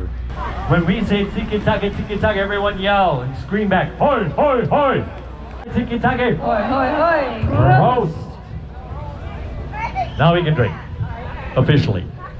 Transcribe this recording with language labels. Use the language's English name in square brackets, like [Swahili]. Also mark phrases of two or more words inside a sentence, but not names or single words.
[English] When we say tiki-taka, everyone yell and scream back, hoi, hoi, hoi! Tiki-taka! Hoi, hoi, hoi! Roast! Now we can drink, officially.